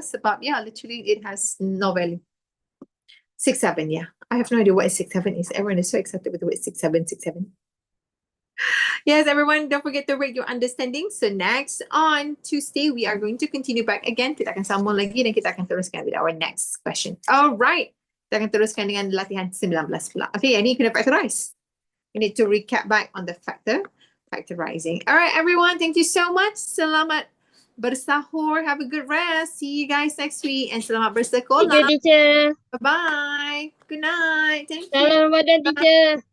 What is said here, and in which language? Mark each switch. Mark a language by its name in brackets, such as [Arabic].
[English] Sebab yeah, literally it has no value. 6, 7, yeah. I have no idea what 6, 7 is. Everyone is so excited with the word 6, 7, 6, 7. Yes, everyone, don't forget to rate your understanding. So next on Tuesday, we are going to continue back again. [Malay] Kita akan sambung lagi dan kita akan teruskan [English] with our next question. [Malay] Alright. Kita akan teruskan dengan latihan 19 pula. Okay, yang ni kena factorize. [English] We need to recap back on the factorizing. Alright, everyone, thank you so much. [Malay] Selamat bersahur. [English] Have a good rest. See you guys next week. And [Malay] selamat bersekolah. [English] Thank you, teacher. Bye-bye. Good night. Thank you. [Malay] Salam Ramadan, teacher.